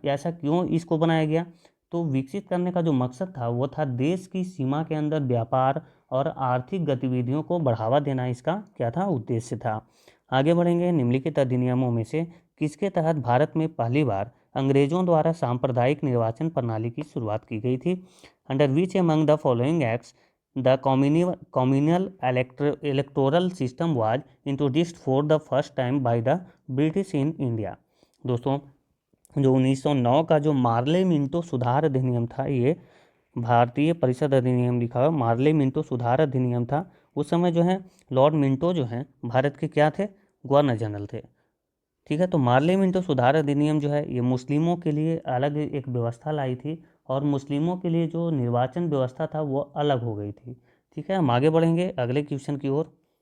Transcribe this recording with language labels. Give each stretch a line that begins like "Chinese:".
Hindi: ऐसा क्यों इसको बनाया गया? तो विकसित करने का जो मकसद था वो था देश की सीमा के अंदर व्यापार और आर्थिक गतिविधियों को बढ़ावा देना, इसका क्या था, उद्देश्य था। आगे बढ़ेंगे। निम्नलिखित अधिनियमों में से किसके तहत भारत में पहली बार अंग्रेजों द्वारा सांप्रदायिक निर्वाचन प्रणाली की शुरुआत की गई थी?
English: Under which among the following acts the communal electoral system was introduced for the first time by the British in India?
Hindi: दोस्तों जो 1909 का जो मार्ले मिंटो सुधार अधिनियम था, ये भारतीय परिषद अधिनियम लिखा हुआ, मार्ले मिंटो सुधार अधिनियम था। उस समय जो है लॉर्ड मिंटो जो हैं भारत के क्या थे, गवर्नर जनरल थे, ठीक है। तो मार्ले मिंटो सुधार अधिनियम जो है ये मुस्लिमों के लिए अलग एक व्यवस्था लाई थी, और मुस्लिमों के लिए जो निर्वाचन व्यवस्था था वो अलग हो गई थी, ठीक है। हम आगे बढ़ेंगे अगले क्वेश्चन की ओर।